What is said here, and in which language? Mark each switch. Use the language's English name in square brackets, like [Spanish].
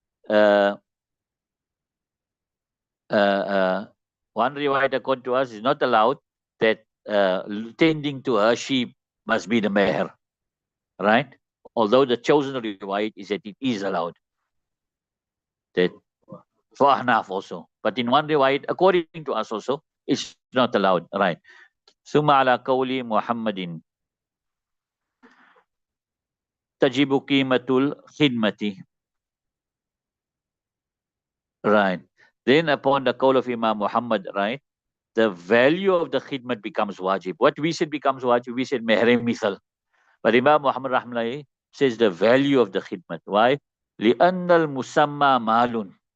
[English] uh, one riwayat according to us is not allowed that tending to her sheep must be the meher, right? Although the chosen riwayat is that it is allowed, that for Ahnaf also. But in one riwayat, according to us also, it's not allowed, right? [Arabic] ثم على قول محمد تجب قيمة الخدمة. [English] Right. Then upon the call of Imam Muhammad, right, the value of the khidmat becomes wajib. What we said becomes wajib, we said mehre mithal. But Imam Muhammad Rahmanahi says the value of the khidmat. Why? [Arabic] لِأَنَّ الْمُسَمَّى مَالٌ.